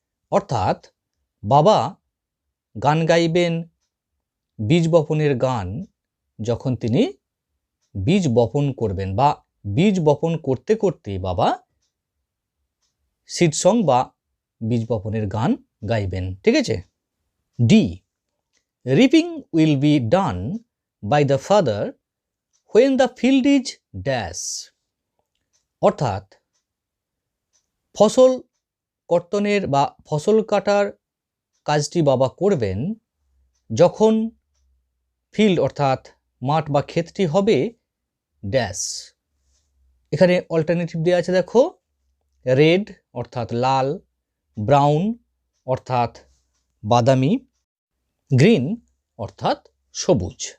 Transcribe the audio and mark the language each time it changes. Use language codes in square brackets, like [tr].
[bn] অর্থাৎ বাবা গান গাইবেন বীজ বপনের গান যখন তিনি বীজ বপন করবেন বা বীজ বপন করতে করতে বাবা সিড সং বা বীজ বপনের গান গাইবেন, ঠিক আছে। [en] D. Reaping will be done by the father when the field is dash. [bn] অর্থাৎ ফসল কর্তনের বা ফসল কাটার কাজটি বাবা করবেন যখন ফিল্ড অর্থাৎ মাঠ বা ক্ষেতটি হবে ড্যাশ। এখানে অল্টারনেটিভ দেওয়া আছে দেখো, রেড অর্থাৎ লাল, ব্রাউন অর্থাৎ বাদামি, গ্রিন অর্থাৎ সবুজ।